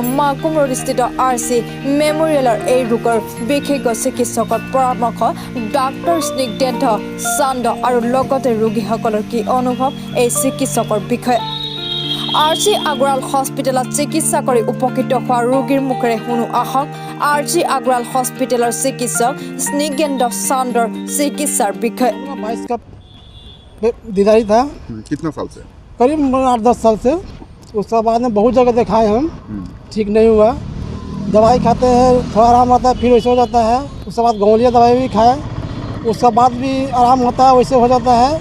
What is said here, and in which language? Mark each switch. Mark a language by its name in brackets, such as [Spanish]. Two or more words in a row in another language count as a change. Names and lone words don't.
[Assamese] মাকুম ৰোডস্থিত RC মেমৰিয়েলৰ এই ৰোগৰ বিশেষজ্ঞ চিকিৎসকৰ পৰামৰ্শ ডাক্তৰ স্নিগ্ধেন্দ্ৰ চান্দ আৰু লগতে ৰোগীসকলৰ কি অনুভৱ এই চিকিৎসকৰ বিষয়ে। RC আগৰৱাল হস্পিটেলত চিকিৎসা কৰি উপকৃত হোৱা ৰোগীৰ মুখেৰে শুনো আহক RC আগৰৱাল হস্পিটেলৰ চিকিৎসক স্নিগ্ধেন্দ্ৰ চান্দৰ চিকিৎসাৰ বিষয়ে। [Hindi] 22 का दीदारी था। कितना साल से? करीब 8-10 साल से। उसके बाद में बहुत जगह दिखाए हम, ठीक नहीं हुआ। दवाई खाते हैं थोड़ा आराम आता है, फिर वैसे हो जाता है। उसके बाद गाँवलिया दवाई भी खाए, उसके बाद भी आराम होता है, वैसे हो जाता है।